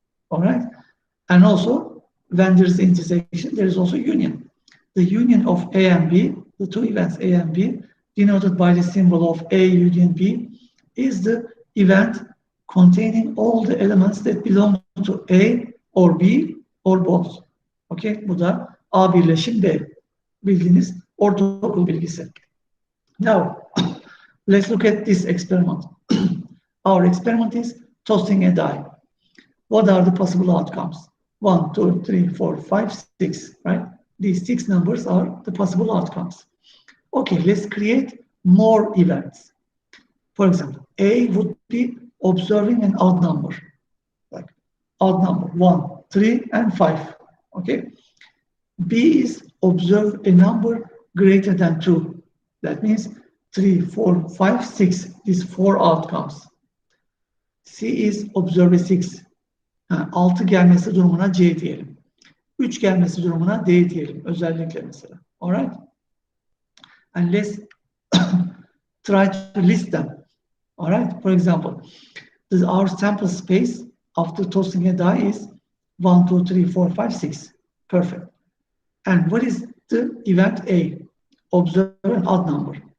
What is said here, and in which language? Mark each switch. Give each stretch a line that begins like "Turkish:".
English: All right, and also when there is intersection, there is also union. The union of A and B, the two events A and B, denoted by the symbol of A union B, is the event containing all the elements that belong to A or B or both.
Turkish: Okay, bu da A birleşim B. Bildiğiniz ortaokul bilgisi.
English: Now, let's look at this experiment. Our experiment is tossing a die. What are the possible outcomes? 1, 2, 3, 4, 5, 6, right? These 6 numbers are the possible outcomes. Okay, let's create more events. For example, A would be observing an odd number, like odd number 1, 3, and 5. Okay. B is observe a number greater than 2. That means 3, 4, 5, 6. These 4 outcomes. C is observe a 6.
Turkish: 6 gelmesi durumuna C diyelim. 3 gelmesi durumuna D diyelim. Özellikle mesela. Alright?
English: And let's try to list them. Alright? For example, our sample space after tossing a die is 1, 2, 3, 4, 5, 6. Perfect. And what is the event A? Observe an odd number.